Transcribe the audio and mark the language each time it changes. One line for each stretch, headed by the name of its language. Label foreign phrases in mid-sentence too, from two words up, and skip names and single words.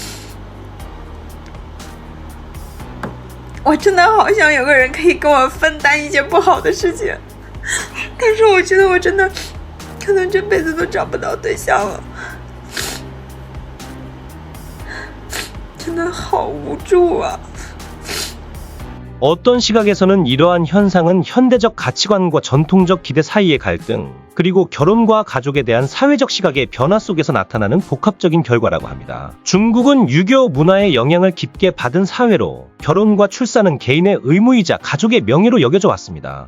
Chinese: 我真的好想有个人可以跟我分担一些不好的事情，但是我觉得我真的可能这辈子都找不到对象了，真的好无助啊！
Korean: 어떤 시각에서는 이러한 현상은 현대적 가치관과 전통적 기대 사이의 갈등, 그리고 결혼과 가족에 대한 사회적 시각의 변화 속에서 나타나는 복합적인 결과라고 합니다. 중국은 유교 문화의 영향을 깊게 받은 사회로 결혼과 출산은 개인의 의무이자 가족의 명예로 여겨져 왔습니다.